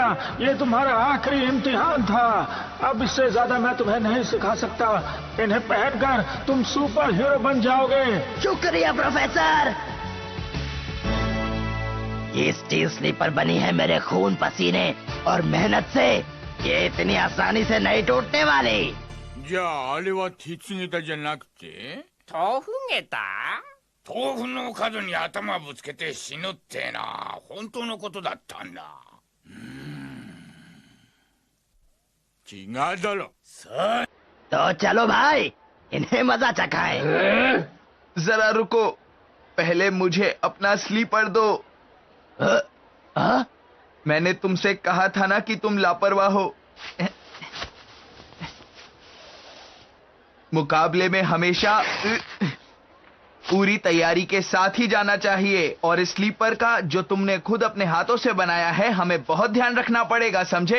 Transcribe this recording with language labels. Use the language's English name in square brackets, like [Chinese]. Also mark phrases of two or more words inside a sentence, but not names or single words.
[Hindi] ये तुम्हारा आखिरी इम्तिहान था। अब इससे ज्यादा मैं तुम्हें नहीं सिखा सकता। इन्हें पहनकर तुम सुपर हीरो बन जाओगे। शुक्रिया प्रोफेसर। ये [English] steel slipper [Hindi] बनी है मेरे खून पसीने और मेहनत से। ये इतनी आसानी से नहीं टूटने वाली। [Japanese] じゃああれは鉄ネタじゃなくて豆腐ネタ？豆腐の角に頭ぶつけて死ぬってな、本当のことだったんだ。違うだろ。さあ [Hindi] तो चलो भाई, इन्हें मजा चखाएं। जरा रुको, पहले मुझे अपना स्लीपर दो। मैंने तुमसे कहा था ना कि तुम लापरवाह हो। मुकाबले में हमेशा पूरी तैयारी के साथ ही जाना चाहिए, और स्लीपर का जो तुमने खुद अपने हाथों से बनाया है, हमें बहुत ध्यान रखना पड़ेगा, समझे?